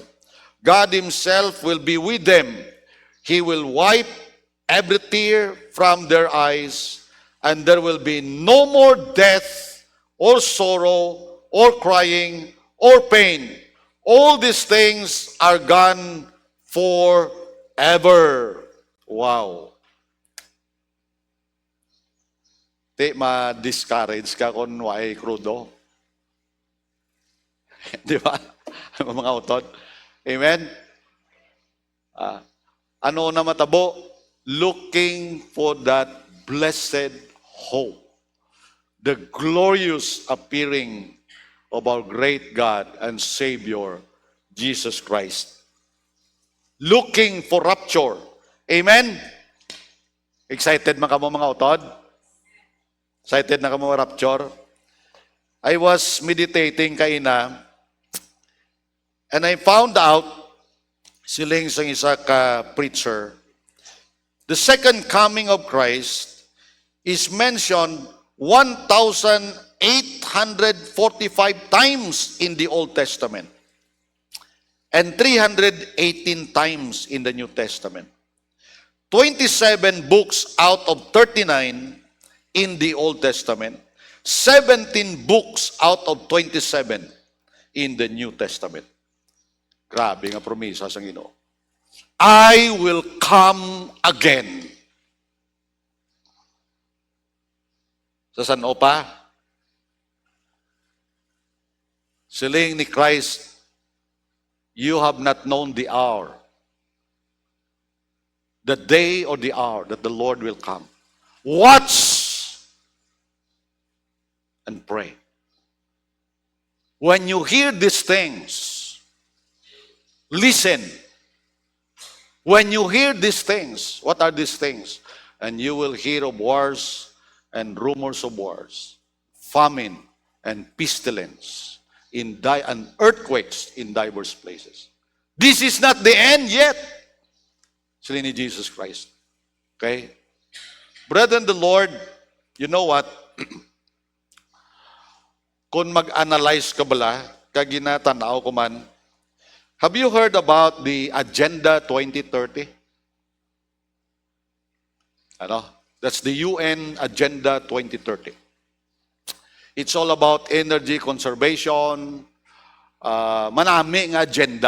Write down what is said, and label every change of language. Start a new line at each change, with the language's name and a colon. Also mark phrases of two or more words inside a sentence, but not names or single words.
English: God himself will be with them. He will wipe every tear from their eyes, and there will be no more death, or sorrow, or crying, or pain. All these things are gone forever. Wow.
Hiligaynon: Di ma-discourage ka kung why krudo. Di ba? Mga utod. Amen? Ano na matabo?
English: Looking for that blessed hope. The glorious appearing of our great God and Savior, Jesus Christ. Looking for rapture. Amen?
Hiligaynon: Excited man ka mo mga utod? Excited na ka mo rapture?
English: I was meditating kaina, and I found out,
Hiligaynon: siling sang isa ka
English: preacher, the second coming of Christ is mentioned 1,845 times in the Old Testament and 318 times in the New Testament. 27 books out of 39 in the Old Testament, 17 books out of 27 in the New Testament.
Hiligaynon: Grabe nga promisa sa Ginoo.
English: I will come again.
Hiligaynon: Sa San Opa, siling ni Christ,
English: you have not known the hour, the day or the hour that the Lord will come. Watch and pray. When you hear these things, listen. When you hear these things, what are these things? and you will hear of wars and rumors of wars, famine and pestilence, and earthquakes in diverse places. This is not the end yet.
Hiligaynon: Sila ni Jesus Christ.
English: Okay? Brethren, the Lord, you know what?
Hiligaynon: Kung mag-analyze ka bala, kaginatanaw ko man,
English: have you heard about the Agenda 2030? Ano? That's the UN Agenda 2030. It's all about energy conservation, manaming agenda.